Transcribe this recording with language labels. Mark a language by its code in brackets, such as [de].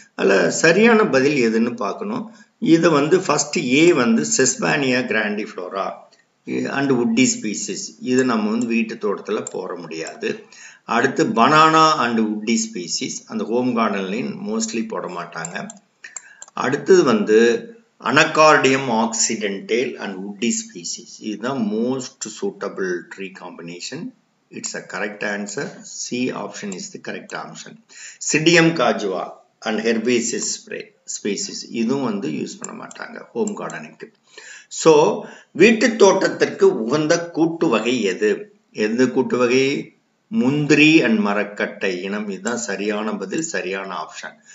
[ta] அதில் சரியான பதில் எதுன்னு பார்க்கணும். இதை ஃபர்ஸ்ட் ஏ செஸ்பானியா கிராண்டிஃப்ளோரா அண்ட் உட்டி ஸ்பீசிஸ், இது நம்ம வீட்டு தோட்டத்தில் போட முடியாது. அடுத்து பனானா அண்ட் உட்டி ஸ்பீசிஸ், அந்த ஹோம் கார்டன்லையும் மோஸ்ட்லி போட மாட்டாங்க. அடுத்தது அனகார்டியம் ஆக்சிடென்டேல் அண்ட் உட்டி ஸ்பீசிஸ், இதுதான் most suitable tree combination. [en] It's a correct answer. C option is the correct option. Psidium cajua and herbaceous species, [ta] இதுவும் யூஸ் பண்ண மாட்டாங்க ஹோம் கார்டனுக்கு. ஸோ வீட்டு தோட்டத்திற்கு உகந்த கூட்டு வகை எது? எந்த கூட்டு வகை? முந்திரி அண்ட் மரக்கட்டை இனம். இதுதான் சரியான பதில், சரியான ஆப்ஷன்.